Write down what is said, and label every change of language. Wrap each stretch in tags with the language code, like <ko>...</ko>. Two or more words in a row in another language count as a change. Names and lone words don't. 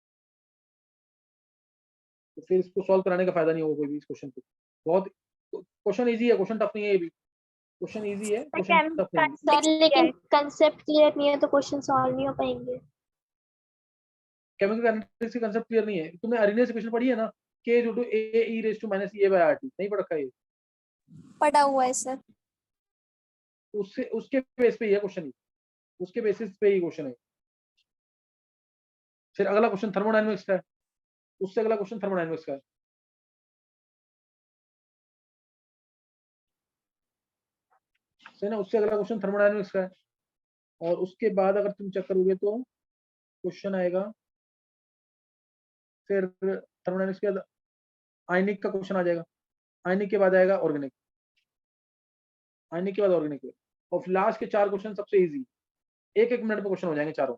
<hi>तो फिर इसको सॉल्व कराने का फायदा नहीं होगा कोई भी इस क्वेश्चन को। बहुत</hi> <en>question easy</en> <hi>है,</hi> <en>question tough</en> <hi>नहीं है, ये भी</hi> <en>question easy</en> <hi>है,</hi> <en>question tough</en> <hi>नहीं है। सर लेकिन</hi> <en>concept clear</en> <hi>नहीं है तो क्वेश्चन सॉल्व नहीं हो पाएंगे।</hi> <en>chemical kinetics</en> <hi>के</hi> <en>concept clear</en> <hi>नहीं है? तुमने अरेनियस इक्वेशन पढ़ी है ना,</hi> <en>k = a e raised to minus e by rt,</en> <hi>नहीं पढ़ रखा है ये? पढ़ा हुआ है सर। उससे उसके बेस पे ये क्वेश्चन, उसके बेसिस पे ही क्वेश्चन है। फिर अगला क्वेश्चन थर्मोडायनेमिक्स का है, उससे अगला क्वेश्चन थर्मोडायनेमिक्स का है। है ना, उससे अगला क्वेश्चन थर्मोडायनेमिक्स का है, और उसके बाद अगर तुम चेक करोगे तो क्वेश्चन आएगा, फिर थर्मोडायनेमिक्स के बाद आयनिक का क्वेश्चन आ जाएगा, आयनिक के बाद आएगा ऑर्गेनिक, आयनिक के बाद ऑर्गेनिक, और लास्ट के 4 क्वेश्चन सबसे इजी, एक एक मिनट में क्वेश्चन हो जाएंगे चारों।</hi>